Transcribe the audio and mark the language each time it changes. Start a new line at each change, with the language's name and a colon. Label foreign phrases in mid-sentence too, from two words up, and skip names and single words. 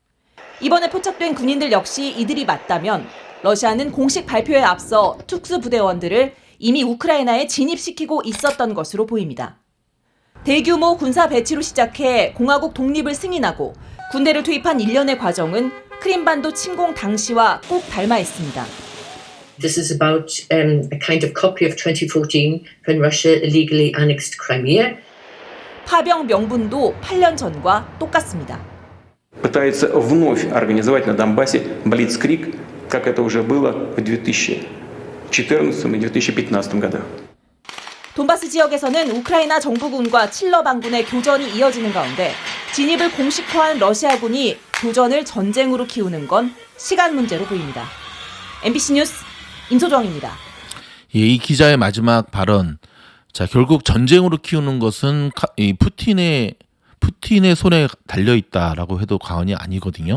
Korean: 이번에 포착된 군인들 역시 이들이 맞다면 러시아는 공식 발표에 앞서 특수부대원들을 이미 우크라이나에 진입시키고 있었던 것으로 보입니다. 대규모 군사 배치로 시작해 공화국 독립을 승인하고 군대를 투입한 일련의 과정은 크림반도 침공 당시와 꼭 닮아 있습니다.
English: This is about a kind of copy of 2014 when Russia illegally annexed Crimea.
Korean: 파병 명분도 8년 전과 똑같습니다.
Russian: Пытаются вновь организовать на Донбассе блицкриг, как это уже было в 2014 и 2015 годах.
Korean: 돈바스 지역에서는 우크라이나 정부군과 칠러 반군의 교전이 이어지는 가운데 진입을 공식화한 러시아군이 교전을 전쟁으로 키우는 건 시간 문제로 보입니다. MBC 뉴스 임소정입니다. 예, 이 기자의 마지막 발언. 자, 결국 전쟁으로 키우는 것은 이 푸틴의 손에 달려 있다라고 해도 과언이 아니거든요.